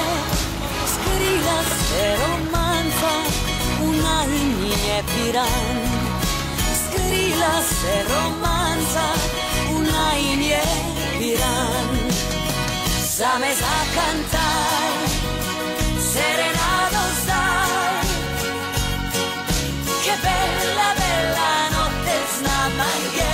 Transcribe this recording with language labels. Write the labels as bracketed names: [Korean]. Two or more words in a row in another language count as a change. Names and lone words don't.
[Slovenian] Skrila se romanca v najin je Piran. Skrila se romanca v najin je Piran. Zame zakantaj serenado zdaj, [Italian] che bella bella notte [Slovenian] z nama je.